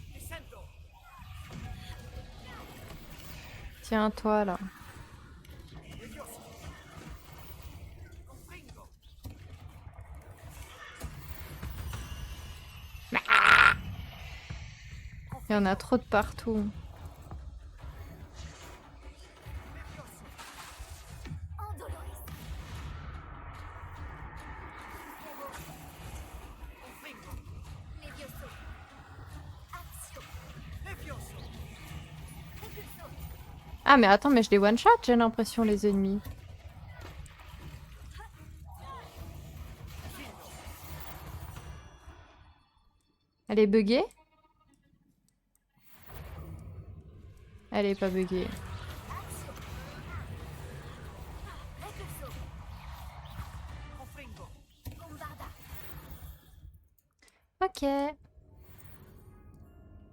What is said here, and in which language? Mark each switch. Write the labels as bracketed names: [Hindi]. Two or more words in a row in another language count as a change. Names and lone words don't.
[French] Tiens, toi, là. Il y en a trop de partout. Andoloris. Levioso. Axio. Repulso. Ah, mais attends, mais je les one-shot, j'ai l'impression, les ennemis. Elle est buggée? Elle est pas buggée. Repulso. Bombarda. Ok.